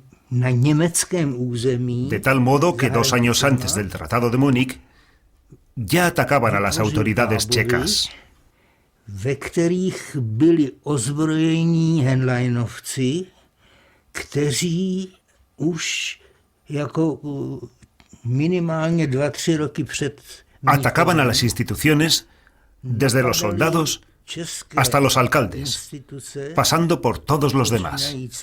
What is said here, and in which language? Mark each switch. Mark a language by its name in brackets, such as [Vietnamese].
[Spanish] De tal modo que 2 años antes del Tratado de Múnich ya atacaban a las autoridades checas. [Czech] ve kterých byli ozbrojení Heinleinovci, kteří už jako minimálně 2-3 roky před... [Spanish] Atacaban a las instituciones desde los soldados hasta los alcaldes, pasando por todos los demás.